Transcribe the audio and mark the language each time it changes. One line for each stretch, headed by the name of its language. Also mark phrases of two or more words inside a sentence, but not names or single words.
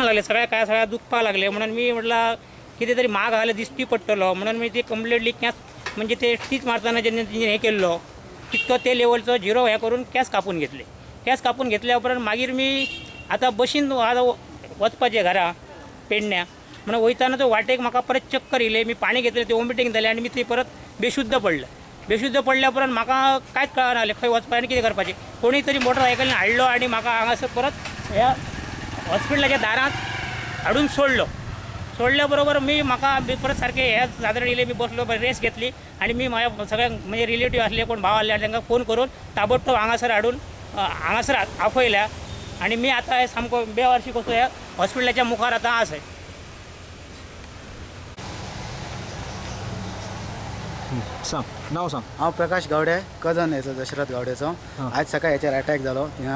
Konkani: लागले सगळ्याक दुखपाक लागले म्हणून मी म्हटलं कितें तरी म्हाग आसल्यार दिश्टी पडटलो म्हणून मी ती कंप्लेटली कॅस म्हणजे ते टीच मारतना जेन्ना हें केल्लो तितको ते लेवलचो 0 हें करून कॅस कापून घेतल्या उपरांत मागीर मी आतां बशीन वचपाचें घरा पेडण्या म्हणून वयताना तो वाटेक म्हाका परत चक्कर येयले मी पाणी घेतलें ते वॉमिटींग जालें आनी मी ती परत बेशुद्ध पडल्या उपरांत म्हाका कांयच कळना जालें खंय वचपाचें आनी कितें करपाचें. कोणी तरी मोटरसायकलीन हाडलो आनी म्हाका हांगासर परत ह्या हॉस्पिटलाच्या दारांत हाडून सोडल्या बरोबर मी परत सारखे ह्या सादारण येयले.
Marathi: मी बसलो, रेस्ट घेतली आणि मी माझ्या सगळ्या म्हणजे रिलेटिव्ह असले,
Konkani: कोण भाव आसले तांकां फोन करून ताबडतोब हांगासर हाडून हांगासर आफयल्या आणि मी आता सामको बेवारशी कसो ह्या हॉस्पिटलाच्या मुखार आता आसा. सांग नाव सांग. हांव प्रकाश गावडे, कजन हेचो दशरथ गावडेचो. आयज सकाळी हेचेर अटॅक जालो थिंगा.